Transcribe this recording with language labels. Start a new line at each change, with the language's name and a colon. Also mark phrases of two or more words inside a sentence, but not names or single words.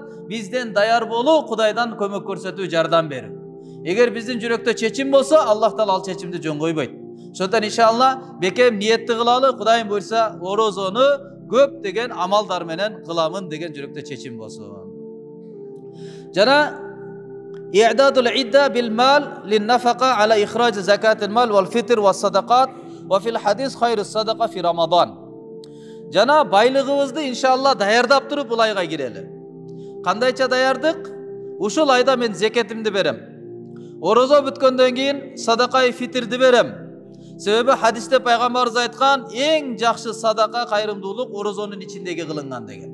Kyrgyz: Бизден даяр болуу, Кудайдан көмөк көрсөтүү, жардам берүү. Эгер биздин жүрөктө чечим болсо, Аллах таала ал чечимди жөн койбойт. Ошондон иншалла бекем ниетти кылалы, Кудайым буйрса, орозону көп деген амалдар менен кыламын деген жүрөктө чечим болсун.
Arabic: Жана إعداد العدة بالمال للنفقة على إخراج زكاة المال والفطر والصدقات وفي الحديث خير الصدقة في رمضان.
Kyrgyz: Жана байлыгыбызды иншалла даярдап туруп бул айга кирели. Кандайча даярдык? Ушул айда мен зекетимди берем. Орозо бүткөндөн кийин садакай фитрди берем. Себеби хадисте пайгамбарыбыз айткан, эң жакшы садака, кайрымдуулук орозонун ичиндеги кылынган деген.